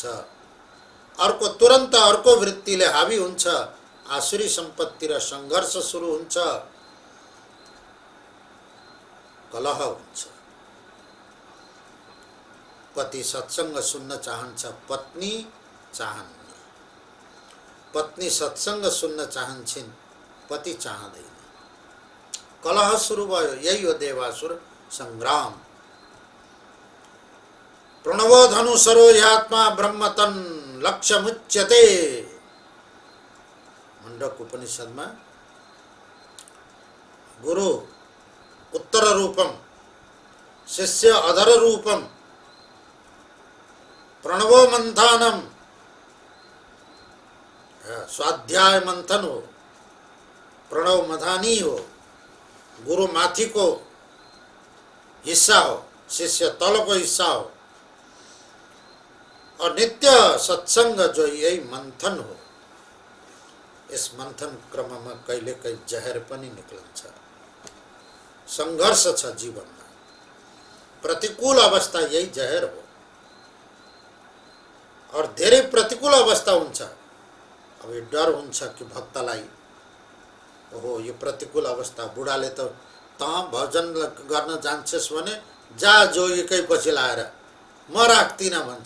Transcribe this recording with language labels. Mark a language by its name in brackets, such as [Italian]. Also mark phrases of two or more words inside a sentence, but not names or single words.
[Nepali] अर्को तुरन्त अर्को वृत्तिले हावी हुन्छ, आसुरी सम्पत्तिर सङ्घर्ष सुरु हुन्छ, कलह हुन्छ। पति सत्सङ्ग सुन्न चाहन्छ, पत्नी चाहन्न। पत्नी सत्सङ्ग सुन्न चाहन्छन्, पति चाहँदैन। कलह सुरु भयो। यही हो देवासुर सङ्ग्राम। [Sanskrit] प्रणवो धनुसरो ह्यात्मा ब्रह्मतन लक्ष्यमुच्यते। [Nepali] मुण्डक उपनिषदमा [Sanskrit] गुरु उत्तर रूपम, शिष्य अधर रूपम, प्रणवो मंथानम, [Nepali] स्वाध्याय मंथन हो, प्रणव मधानी हो, गुरु माथि को हिस्सा हो, शिष्य तल को हिस्सा हो, [Hindi] और नित्य सत्संग जो यही मंथन हो। इस मंथन क्रम में [Nepali] कहिले कहीं जहर पनि निक्लन्छ। संघर्ष छ जीवनमा। प्रतिकूल अवस्था यही जहर हो। और धेरै प्रतिकूल अवस्था हुन्छ। अब यो डर हुन्छ कि भक्तलाई, ओहो यो प्रतिकूल अवस्था, बुढाले त भजन गर्न जान्छस् भने जा जोगीकै पछि लाएर म राख्दिनँ भन्छ।